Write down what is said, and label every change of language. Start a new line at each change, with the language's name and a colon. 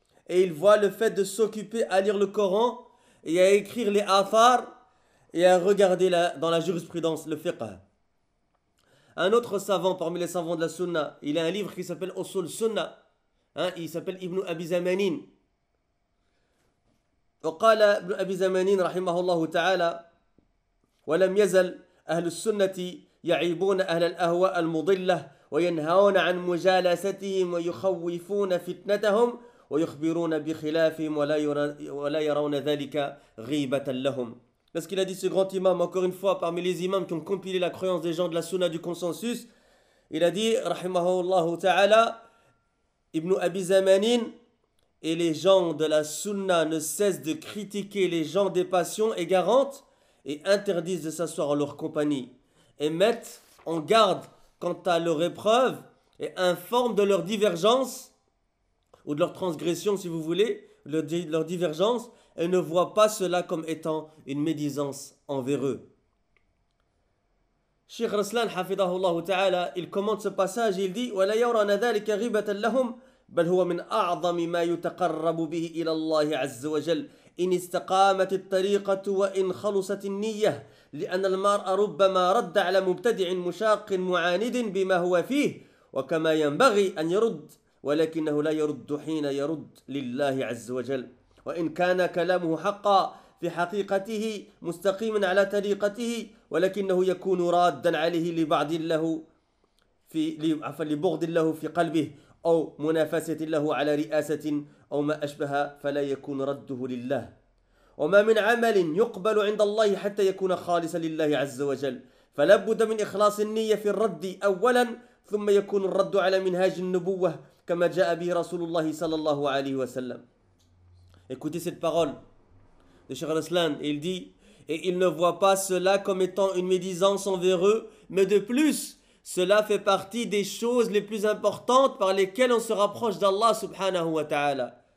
French: Et il voit le fait de s'occuper à lire le Coran et à écrire les afar et à regarder dans la jurisprudence, le fiqh. Un autre savant parmi les savants de la sunna, il a un livre qui s'appelle Usul Sunna. Hein, il s'appelle Ibn Abi Zamanin.
Arabic: وقال ابن أبي زمانين رحمه الله تعالى ولم يزل أهل السنة يعيبون أهل الأهواء المضلة وينهون عن مجالستهم ويخوفون فتنتهم وَيُخْبِرُونَ بِخِلَافِهِمْ وَلَا يَرَوْنَ ذَلِكَ غِيبَةً لَهُمْ.
French: Parce qu'il a dit, ce grand imam, encore une fois, parmi les imams qui ont compilé la croyance des gens de la sunna du consensus, il a dit, rahimahullah ta'ala, Ibn Abi Zamanin, et les gens de la sunna ne cessent de critiquer les gens des passions égarantes et interdisent de s'asseoir en leur compagnie et mettent en garde quant à leur épreuve et informent de leur divergence ou de leur transgression, si vous voulez, leur divergence, et ne voient pas cela comme étant une médisance envers eux. Cheikh Raslan, hafidahullah ta'ala, il commente ce passage, il dit:
Arabic: وَلَا يَوْرَنَ ذَلِكَ غِبَةً لَهُمْ بَلْ هُوَ مِنْ أَعْظَمِ مَا يُتَقَرَّبُ بِهِ إِلَى اللَّهِ عَزَّ وَجَلْ إِنْ إِسْتَقَامَتِ الطَّرِيقَةُ وَإِنْ خَلُصَتِ النِّيَّةِ لِأَنَّ الْمَرْءَ رُبَّمَا رَدَّ عَلَى مُبْتَدِعٍ مُشَاقٍ مُعَانِدٍ بِمَا هُوَ فِيهِ وَكَمَا يَنْبَغِي أَنْ يَرُدَّ ولكنه لا يرد حين يرد لله عز وجل. وإن كان كلامه حقا في حقيقته مستقيما على طريقته، ولكنه يكون رادا عليه لبعض له في لبغض له في قلبه، أو منافسة له على رئاسة أو ما أشبه، فلا يكون رده لله. وما من عمل يقبل عند الله حتى يكون خالصا لله عز وجل، فلابد من إخلاص النية في الرد أولا، ثم يكون الرد على منهاج النبوة كما جاء به رسول الله صلى الله عليه وسلم.
French: Écoutez cette parole de Cheikh Al-Islam. Il dit, et il ne voit pas cela comme étant une médisance envers eux, mais de plus, cela fait partie des choses les plus importantes par lesquelles on se rapproche d'Allah subhanahu wa ta'ala.